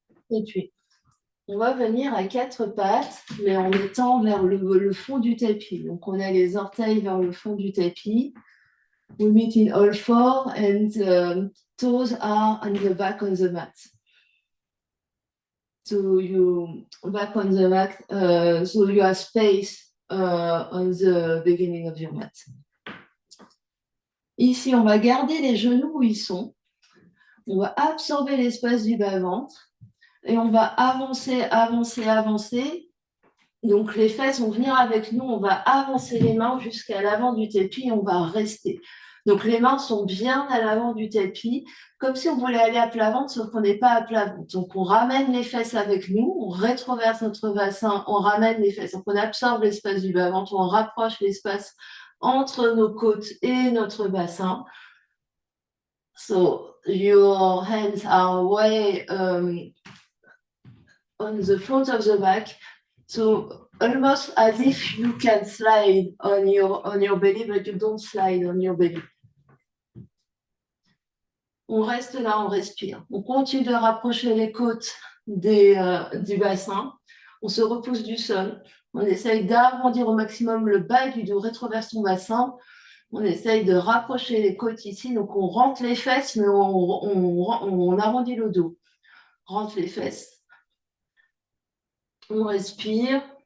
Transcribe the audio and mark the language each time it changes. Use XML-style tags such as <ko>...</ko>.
<fr>Et puis, on va venir à quatre pattes, mais en étant vers le fond du tapis. Donc, on a les orteils vers le fond du tapis.</fr> <en>We meet in all four and toes are on the back of the mat. So you back on the mat, so you have space on the beginning of your mat.</en> <fr>Ici, on va garder les genoux où ils sont. On va absorber l'espace du bas-ventre et on va avancer, avancer, avancer. Donc, les fesses vont venir avec nous. On va avancer les mains jusqu'à l'avant du tapis et on va rester. Donc, les mains sont bien à l'avant du tapis, comme si on voulait aller à plat ventre, sauf qu'on n'est pas à plat ventre. Donc, on ramène les fesses avec nous, on rétroverse notre bassin, on ramène les fesses. Donc, on absorbe l'espace du bas-ventre, on rapproche l'espace entre nos côtes et notre bassin.</fr> <en>So, your hands are way on the front of the back. So almost as if you can slide on your belly, but you don't slide on your belly.</en> <fr>On reste là, on respire. On continue de rapprocher les côtes du bassin. On se repousse du sol. On essaye d'arrondir au maximum le bas du dos, rétroverse son bassin. On essaye de rapprocher les côtes ici. Donc on rentre les fesses, mais on arrondit le dos. Rentre les fesses. On respire.</fr>